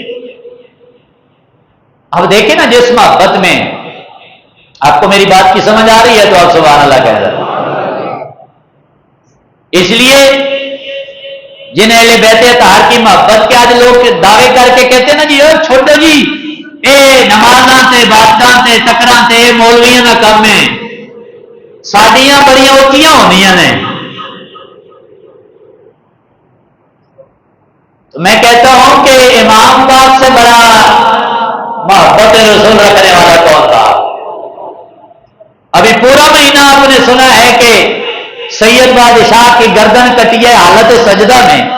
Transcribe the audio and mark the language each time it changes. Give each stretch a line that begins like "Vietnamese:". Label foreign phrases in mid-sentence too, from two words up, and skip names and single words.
Urdu: اب دیکھیں نا جس محبت میں آپ کو میری بات کی سمجھ آ رہی ہے تو آپ سبحان اللہ کہہ رہے ہیں. اس لیے جن اہل بیت اطہار کی محبت کے آج لوگ دعوے کر کے کہتے ہیں نا جی چھوٹو جی
Punjabi: اے نمازاں تے باتاں تے تکراں تے مولویاں دا کام ہے، ساڈیاں بڑیاں اونچیاں ہونیاں نے.
Urdu: تو میں کہتا ہوں کہ امام پاک سے بڑا محبت رسول رکھنے والا کون تھا؟ ابھی پورا مہینہ آپ نے سنا ہے کہ سید بادشاہ کی گردن کٹی ہے حالت سجدہ میں.